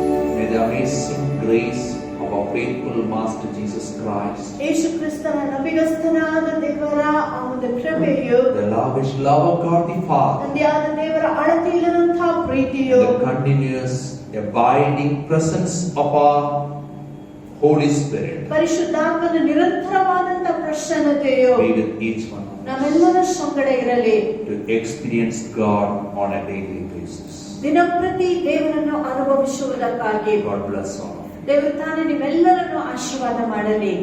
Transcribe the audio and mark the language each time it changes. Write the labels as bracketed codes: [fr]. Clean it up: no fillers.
[en] May the amazing grace of our faithful Master Jesus Christ, [kn] ಯೇಸು ಕ್ರಿಸ್ತನ ನಂಬಿಗಸ್ತನಾದ ದೇವರ ಆ ಒಂದು ಕೃಪೆಯು, [en] the lavish love of God the Father, [kn] ತಂದೆಯಾದ ದೇವರ ಅಳತೆಯಿಲ್ಲದಂತಹ ಪ್ರೀತಿಯು, [en] the continuous abiding presence of our Holy Spirit [kn] ಪರಿಶುದ್ಧಾತ್ಮನ ನಿರಂತರವಾದಂತಹ ಪ್ರಸನ್ನತೆಯು [en] be with each one of us [kn] ನಮ್ಮೆಲ್ಲರ ಸಂಗಡ ಇರಲಿ. [en] to experience God on a daily basis. [kn] ದಿನಪ್ರತಿ ದೇವರನ್ನು ಅನುಭವಿಸುವುದಕ್ಕಾಗಿ [en] God bless all of you. [kn] ದೇವರು ತಾನೇ ನಿಮ್ಮೆಲ್ಲರನ್ನು ಆಶೀರ್ವಾದ ಮಾಡಲಿ.